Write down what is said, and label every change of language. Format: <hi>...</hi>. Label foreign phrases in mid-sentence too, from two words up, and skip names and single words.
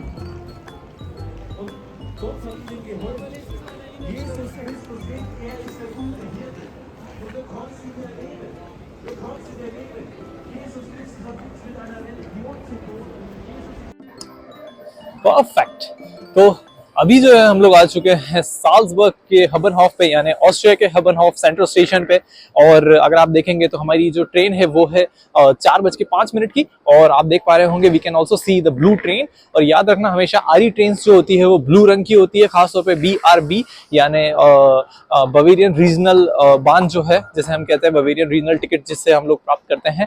<de>Und Gott hat ihnen geholfen. Jesus Christus lebt, er ist der gute Hirte. Und du kannst ihn erleben. Du kannst ihn erleben. Jesus Christus hat nichts mit einer Religion zu tun.</de> <hi>परफेक्ट। तो अभी जो है हम लोग आ चुके हैं साल्जबर्ग के हबनहॉफ पे, यानी ऑस्ट्रिया के हबनहॉफ</hi> <en>central station</en> <hi>पे। और अगर आप देखेंगे तो हमारी जो ट्रेन है वो है 4:05 की। और आप देख पा रहे होंगे</hi> <en>we can also see the blue train.</en> <hi>और याद रखना हमेशा आरी ट्रेन जो होती है वो ब्लू रंग की होती है, खासतौर पे BRB यानी बवेरियन रीजनल बान जो है, जैसे हम कहते हैं बवेरियन रीजनल टिकट, जिससे हम लोग प्राप्त करते हैं।</hi>